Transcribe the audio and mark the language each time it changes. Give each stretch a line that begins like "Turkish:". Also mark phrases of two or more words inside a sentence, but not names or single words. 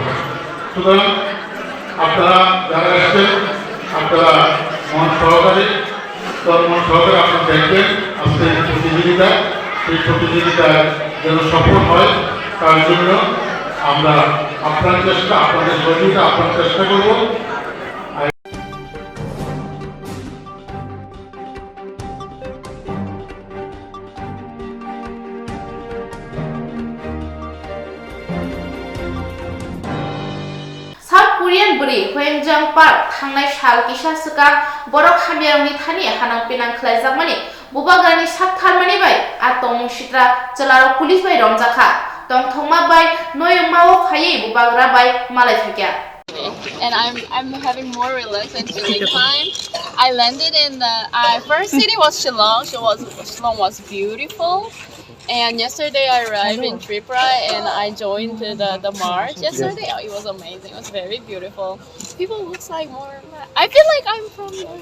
Bangla: সুতরাং আপনারা যারা এসছেন আপনারা মন সহকারে আপনারা দেখবেন আজকে এই প্রতিযোগিতা, সেই প্রতিযোগিতায় যেন সফল হয় তার জন্য আমরা আপনাদের সহযোগিতা আপনার চেষ্টা করব।
Kok Borok: साउथ कोरियान बुरि होयंजां पार्क थांनाय साल किसा सिगां बरक हामियारंनि थानि हानां पेनां खलायजाकमानि बुबागारनि साकथारमानि बाय आतंग सित्रा चलारो पुलिस बाय रमजाखा तंथंमा बाय नयमाव फायै बुबाग्रा बाय मालाय थाकिया।
English: And I'm having more relaxed and chilling time. I landed in the first city was Shillong. Shillong was beautiful. And yesterday I arrived in Tripura and I joined the march. Yesterday it was amazing. It was very beautiful. People looks like more. I feel like I'm from here.